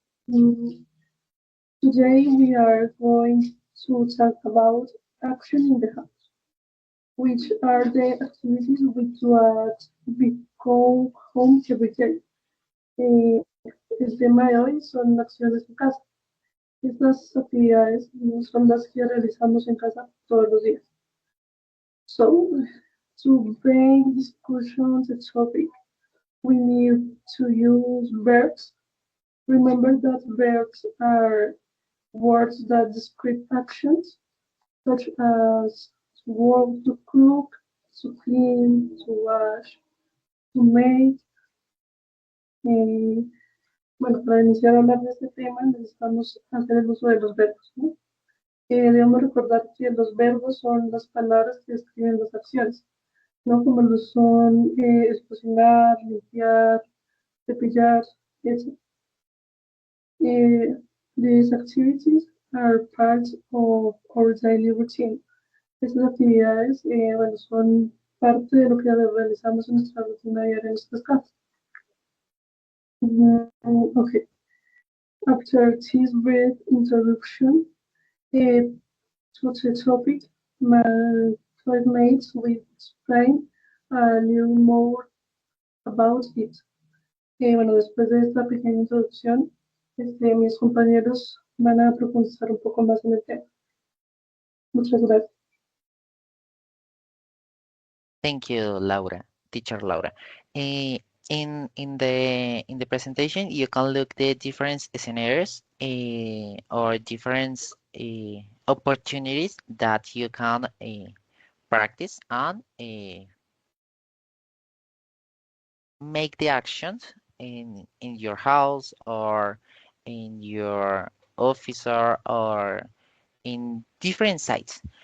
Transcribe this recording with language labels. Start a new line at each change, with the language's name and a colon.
English: Mm, Today we are going to talk about action in the house, which are the activities we do at we go home every day.
Spanish: El tema de hoy son acciones en casa. Estas actividades son las que realizamos en casa todos los días.
English: So, to bring discussion the topic, we need to use verbs. Remember that verbs are words that describe actions, such as to work, to cook, to clean, to wash, to make.
Spanish: Eh, bueno, para iniciar a hablar de este tema necesitamos hacer el uso de los verbos, ¿no? Debemos recordar que los verbos son las palabras que describen las acciones, ¿no? Como lo son cocinar, limpiar, cepillar, etc.
English: These activities are part of our daily routine.
Spanish: Estas actividades, bueno, son parte de lo que realizamos en nuestra rutina diaria en nuestras casas.
English: Okay. After this brief introduction to the topic, my classmates will explain a little more about it.
Spanish: Bueno, después de esta pequeña introducción, mis compañeros van a profundizar un poco más en el tema. Muchas gracias.
English: Thank you, Laura, teacher Laura. In the presentation, you can look the different scenarios or different opportunities that you can practice and make the actions in your house or in your office or in different sites.